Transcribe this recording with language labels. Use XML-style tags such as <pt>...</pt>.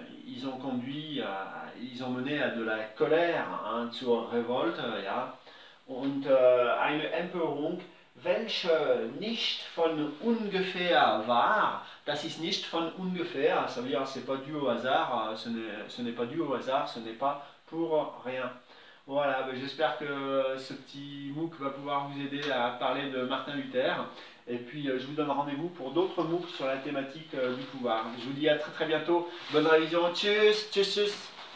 <fr>ils ont conduit, ils ont mené à de la Colère,</fr> <de>zur Revolte, ja. Und eine Emperung, welche nicht von ungefähr war. Das ist nicht von ungefähr,</de> <fr>ça veut dire c'est pas dû au hasard, ce n'est pas dû au hasard, ce n'est pas pour rien. Voilà, ben j'espère que ce petit MOOC va pouvoir vous aider à parler de Martin Luther. Et puis je vous donne rendez-vous pour d'autres MOOC sur la thématique du pouvoir. Je vous dis à très très bientôt. Bonne révision. Tchuss, tchuss, tchuss.</fr>